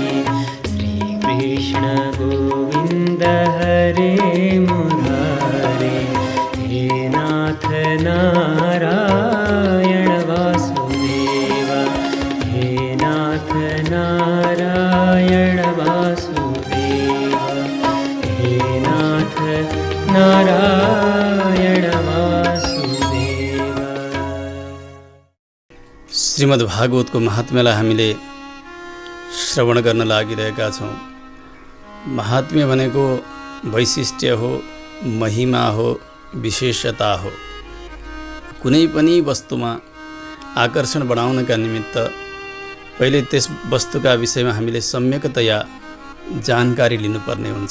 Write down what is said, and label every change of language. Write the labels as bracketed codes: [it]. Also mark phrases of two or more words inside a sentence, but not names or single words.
[sa] श्री कृष्ण गोविंद हरे मुरारे, हे नाथ नारायण वासुदेव, हे नाथ नारायण वासुदेव, हे नाथ नारायण वासुदेव। [ne] श्रीमद् भागवतको महात्म्यलाई हामीले श्रवण गर्न लागिरहेका छौँ। महात्म्य भनेको वैशिष्ट्य हो, महिमा हो, विशेषता हो। कुनै पनि वस्तुमा आकर्षण बढाउनका निमित्त पहिले त्यस वस्तुका विषयमा हामीले सम्यकतया जानकारी लिनुपर्ने हुन्छ।